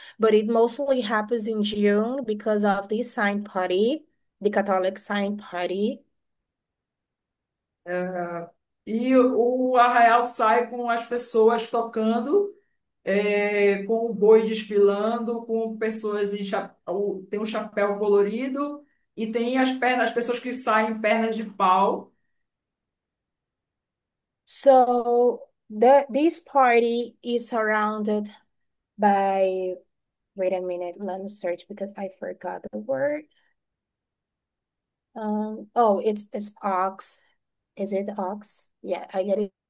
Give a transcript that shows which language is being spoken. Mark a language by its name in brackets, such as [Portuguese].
[English] But it mostly happens in June because of this saint party, the Catholic saint party. [Portuguese] E o arraial sai com as pessoas tocando, com o boi desfilando, com pessoas tem um chapéu colorido e tem as pessoas que saem pernas de pau. [English] So this party is surrounded by, wait a minute, let me search because I forgot the word. Oh, it's ox. Is it ox? Yeah, I get it.